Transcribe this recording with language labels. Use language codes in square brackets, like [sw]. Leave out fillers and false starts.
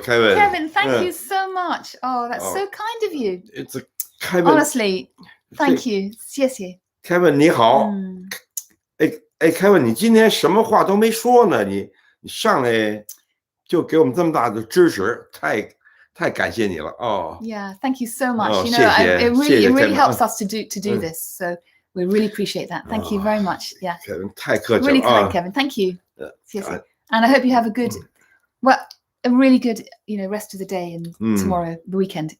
[en] Kevin, thank you so much. Oh, that's so kind of you. It's a Kevin. Honestly, thank you. [zh] 谢谢。 Kevin 你好，Kevin 你今天什么话都没说呢，你上来就给我们这么大的支持，太感谢你了哦。 [en] Yeah, thank you so much. Oh, you know, it really Kevin. helps us to do this. So we really appreciate that. Thank you very much. Yeah. [zh] Kevin 太客气了 [en] Really kind, 啊。 Kevin. Thank you. And I hope you have a really good, rest of the day and tomorrow, the weekend.